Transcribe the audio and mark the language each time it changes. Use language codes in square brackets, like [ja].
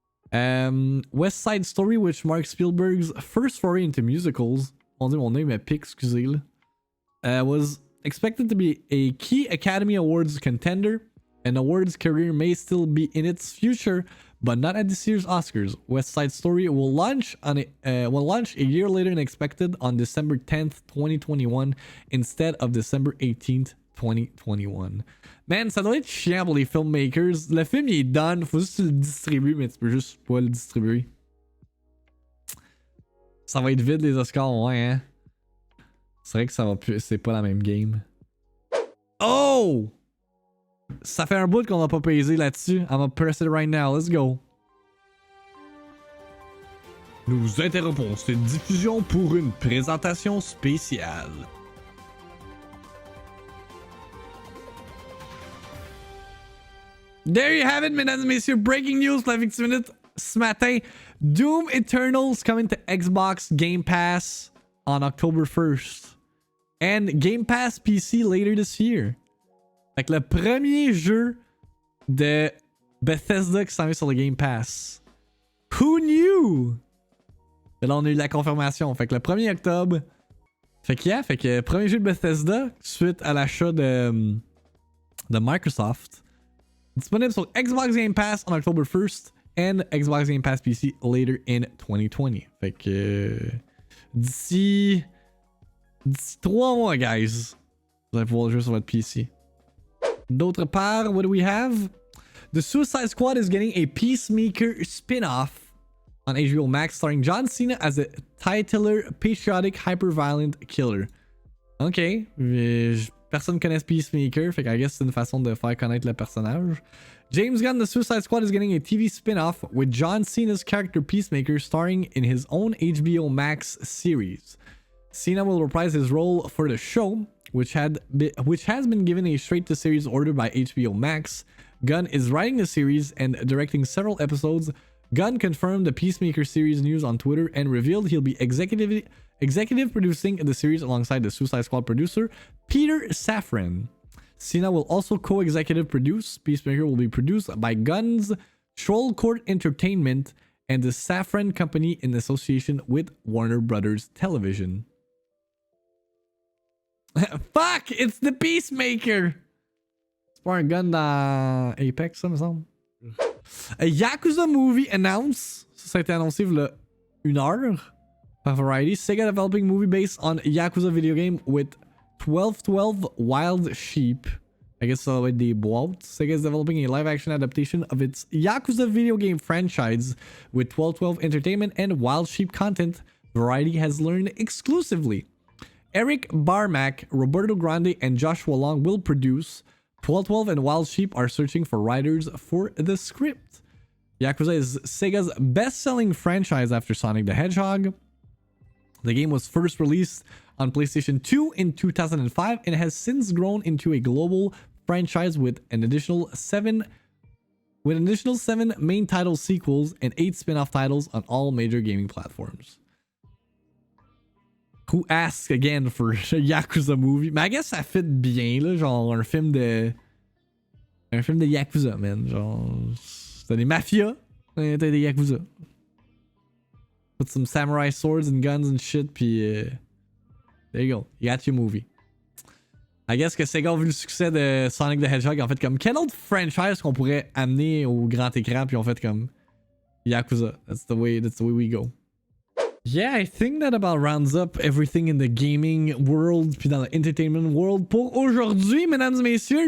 [en] West Side Story, which marks Spielberg's first foray into musicals, [fr] mon name est pique, excusez-le, [en] was expected to be a key Academy Awards contender. An awards career may still be in its future, but not at this year's Oscars. West Side Story will launch a year later than expected on December 10th, 2021, instead of December 18th, 2021. [fr] Man, ça doit être chiant pour les filmmakers. Le film il est [en] done, [fr] faut juste que tu le distribues, mais tu peux juste pas le distribuer. Ça va être vide les Oscars, ouais, hein. C'est vrai que ça va plus, c'est pas la même [en] game. [fr] Oh! Ça fait un bout qu'on n'a pas pesé là-dessus. [en] I'm gonna press it right now. Let's go. [fr] Nous interrompons cette diffusion pour une présentation spéciale. [en] There you have it, [fr] mesdames et messieurs. [en] Breaking news [fr] pour la VIICTIIMINUTE ce matin. [en] Doom Eternal's coming to Xbox Game Pass on October 1st. And Game Pass PC later this year. [fr] Fait que le premier jeu de Bethesda qui s'en vient sur le Game Pass. [en] Who knew? [fr] Et là, on a eu la confirmation. Fait que le 1er octobre. Fait que premier jeu de Bethesda suite à l'achat de Microsoft. Disponible sur [en] Xbox Game Pass on October 1st and Xbox Game Pass PC later in 2020. [fr] Fait que d'ici 3 mois, guys, vous allez pouvoir jouer sur votre PC. D'autre part, [en] what do we have? The Suicide Squad is getting a Peacemaker spin-off on HBO Max starring John Cena as a titular, patriotic, hyper-violent killer. [fr] Ok, personne connaît Peacemaker, fait que [en] I guess [fr] c'est une façon de faire connaître le personnage. [en] James Gunn, The Suicide Squad is getting a TV spin-off with John Cena's character Peacemaker starring in his own HBO Max series. Cena will reprise his role for the show, which has been given a straight-to-series order by HBO Max. Gunn is writing the series and directing several episodes. Gunn confirmed the Peacemaker series news on Twitter and revealed he'll be executive producing the series alongside the Suicide Squad producer Peter Safran. Cena will also co-executive produce. Peacemaker will be produced by Gunn's Troll Court Entertainment and the Safran Company in association with Warner Brothers Television. Fuck! It's the Peacemaker! [fr] C'est pas un gun dans Apex, ça me semble. [en] A Yakuza movie announced. [fr] Ça a été annoncé il y a 1 heure par Variety. [en] Sega developing movie based on Yakuza video game with 1212 Wild Sheep. I guess [fr] ça va être des boîtes. [en] Sega is developing a live action adaptation of its Yakuza video game franchise with 1212 entertainment and Wild Sheep content, Variety has learned exclusively. Eric Barmack, Roberto Grande, and Joshua Long will produce. 1212 and Wild Sheep are searching for writers for the script. Yakuza is Sega's best-selling franchise after Sonic the Hedgehog. The game was first released on PlayStation 2 in 2005 and has since grown into a global franchise with an additional 7 main title sequels and 8 spin-off titles on all major gaming platforms. Who asks again for a Yakuza movie? [fr] Mais [en] I guess [fr] ça fit bien, là, genre un film de Yakuza, man. Genre, c'est des mafias, t'as des Yakuza. [en] Put some samurai swords and guns and shit, puis there you go, you got your movie. I guess [fr] que Sega a vu le succès de Sonic the Hedgehog, en fait comme quel autre franchise qu'on pourrait amener au grand écran, puis on fait comme Yakuza. [en] That's the way we go. Yeah, I think that about rounds up everything in the gaming world [fr] puis dans l'entertainment world pour aujourd'hui, mesdames et messieurs.